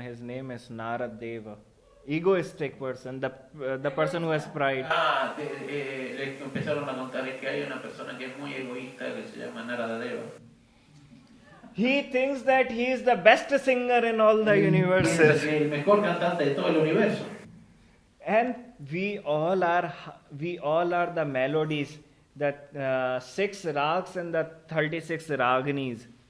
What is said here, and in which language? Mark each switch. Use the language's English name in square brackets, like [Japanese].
[English] His name is Naradev. Egoistic person, the person who has pride. [Spanish] Le empezaron a contar que hay una persona que es muy egoísta que se llama Naradev. [English] He thinks that he is the best singer in all the universes. [Spanish] El mejor cantante de todo el universo. [English] And we all are the melodies, that 6 rags and the 36 raginis.